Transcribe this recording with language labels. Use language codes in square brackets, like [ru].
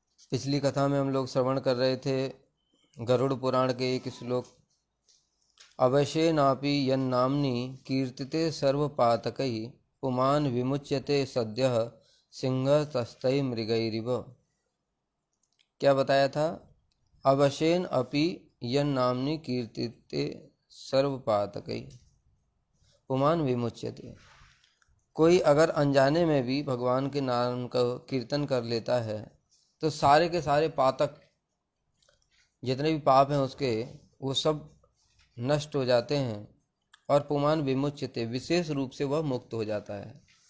[hi] पिछली कथा में हम लोग श्रवण कर रहे थे गरुड़ पुराण के एक श्लोक, [sa] अवशेनापि यन्नाम्नि कीर्तिते सर्वपातकै पुमान् विमुच्यते सद्यः सिंहस्तै मृगैरिव। [hi] क्या बताया था? [sa] अवशेन अपि यन्नाम्नि कीर्तिते सर्वपातकै पुमान् विमुच्यते। [hi] कोई अगर अनजाने में भी भगवान के नाम का कीर्तन कर लेता है तो सारे के सारे पातक, जितने भी पाप हैं उसके, वो सब नष्ट हो जाते हैं और [sa] पुमान विमुच्यते, [hi] विशेष रूप से वह मुक्त हो जाता है।